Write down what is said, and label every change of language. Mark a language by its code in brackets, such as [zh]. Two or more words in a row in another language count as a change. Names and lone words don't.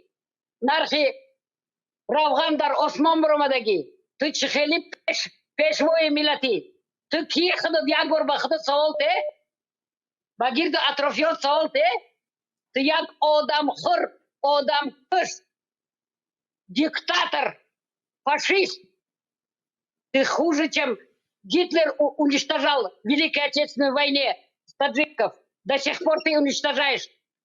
[tg] нархи равған дар осмон биромадагӣ. ту чӣ хеле пешвои миллатӣ? ту ки худат як бор ба худат савол те? ба гирду атрофиёт савол те? ту як одамхӯр, одамкуш, диктатор, фашист. [ru] Ты хуже, чем Гитлер уничтожал в Великой Отечественной войне таджиков. До сих пор ты уничтожаешь